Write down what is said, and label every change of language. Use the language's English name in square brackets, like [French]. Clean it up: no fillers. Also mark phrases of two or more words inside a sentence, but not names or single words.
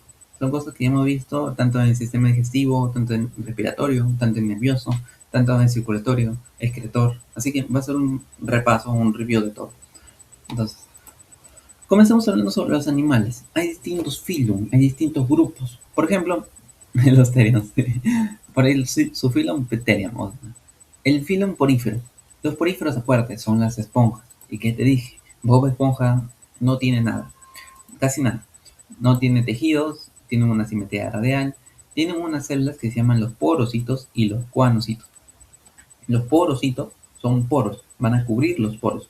[Spanish] Son cosas que ya hemos visto tanto en el sistema digestivo, tanto en respiratorio, tanto en nervioso, tanto en circulatorio, excretor. Así que va a ser un repaso, un review de todo. Entonces, comencemos hablando sobre los animales. Hay distintos filum, hay distintos grupos. Por ejemplo, los terios. Por ahí su filum Pterium. El filum porífero. Los poríferos aparte son las esponjas. ¿Y qué te dije? Bob Esponja no tiene nada, casi nada. No tiene tejidos, tienen una simetría radial, tienen unas células que se llaman los porocitos y los cuanocitos. Los porocitos son poros, van a cubrir los poros.